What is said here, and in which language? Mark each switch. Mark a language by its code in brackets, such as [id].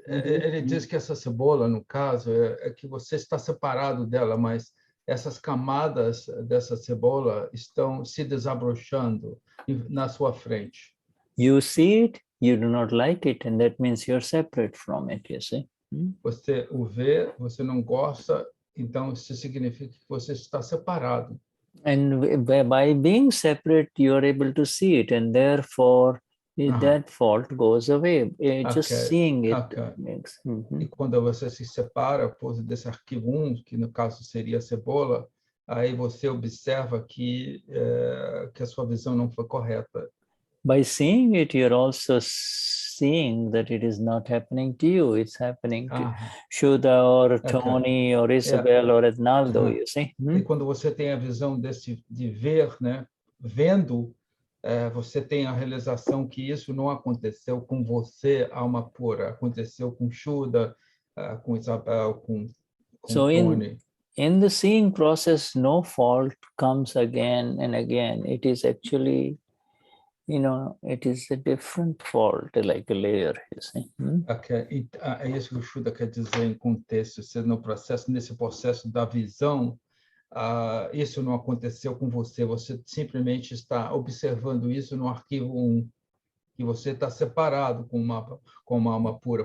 [pt] Ele diz que essa cebola, no caso, é que você está separado dela, mas essas camadas dessa cebola estão se desabrochando na sua frente. [en] you see it, you do not like it, and that means you're separate from it, you see. [pt] Você o vê, você não gosta, então isso significa que você está separado. [en] And by being separate, you're able to see it, and therefore that fault goes away. Just Okay, seeing it okay. makes. [pt] E quando você se separa desse arquivo 1, que no caso seria a cebola, aí você observa que a sua visão não foi correta. [en] By seeing it, you're also seeing that it is not happening to you. It's happening to Shuddha or Tony or Isabel or Ednaldo, you see. [pt] E quando você tem a visão de ver, né, vendo, você tem a realização que isso não aconteceu com você, alma pura, aconteceu com Shuddha, com Isabel, com [en] So [pt] Tony. [en] in the seeing process, no fault comes again and again. It is actually, it is a different fault, like a layer, you see. Okay. [pt] É isso que o Shuddha quer dizer em contexto. Nesse processo da visão, isso não aconteceu com você. Você simplesmente está observando isso no arquivo 1, que você está separado com uma alma pura.